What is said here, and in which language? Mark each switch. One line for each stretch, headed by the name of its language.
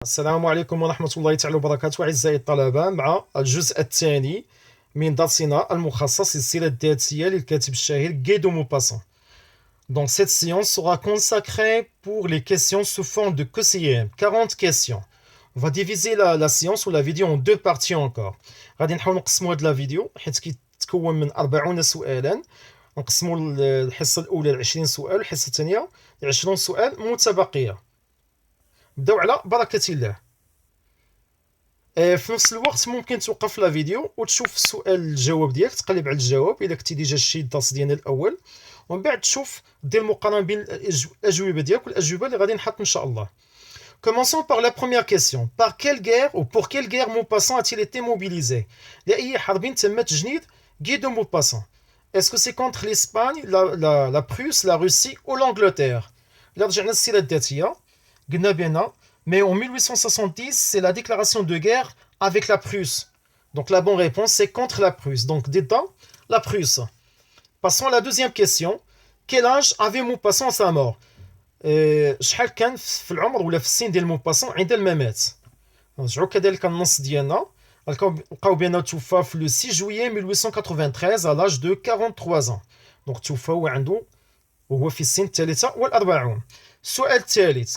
Arabic: السلام عليكم ورحمة الله تعالى وبركاته أعزائي الطلبة مع الجزء الثاني من درسنا المخصص للسيرة الذاتية للكاتب الشهير Guy de Maupassant.
French: Donc cette séance sera consacrée pour les questions sous forme de QCM, 40 questions. On va diviser la séance ou la vidéo en deux parties encore.
Arabic: غادي نحاول نقسموا هذه الفيديو حيت كيتكون من 40 سؤالا. نقسموا الحصة الأولى ل 20 سؤال والحصة الثانية ل 20 سؤال متبقية. نبداو على بركة الله. في نفس الوقت ممكن توقف لا فيديو وتشوف السؤال الجواب ديالك، تقلب على الجواب الا كنتي ديجا شتي الدرس ديالنا الاول، ومن بعد تشوف دير مقارنه بين الاجوبه ديالك والاجوبه اللي غادي نحط ان شاء الله.
French: Commençons par la première question. Par quelle guerre ou pour quelle guerre Maupassant a-t-il été mobilisé?
Arabic: لأي حرب تم تجنيد Guy de Maupassant?
French: Est-ce que c'est contre l'Espagne, la Prusse, la Russie ou l'Angleterre?
Arabic: إلا رجعنا للسيرة الذاتية قلنا بأن
French: mais en 1870 c'est la déclaration de guerre avec la Prusse. Donc la bonne réponse c'est contre la Prusse. Donc dedans la Prusse. Passons à la deuxième question. Quel âge avait Maupassant à sa mort?
Arabic: شحال كان في العمر ولا في السن ديال موباسون عند الممات؟ نرجعوا كذلك النص ديالنا، نلقاو بانه توفى في لو 6 جويي 1893
French: à l'âge de 43 ans.
Arabic: دونك توفى وهو في السن 43. السؤال الثالث.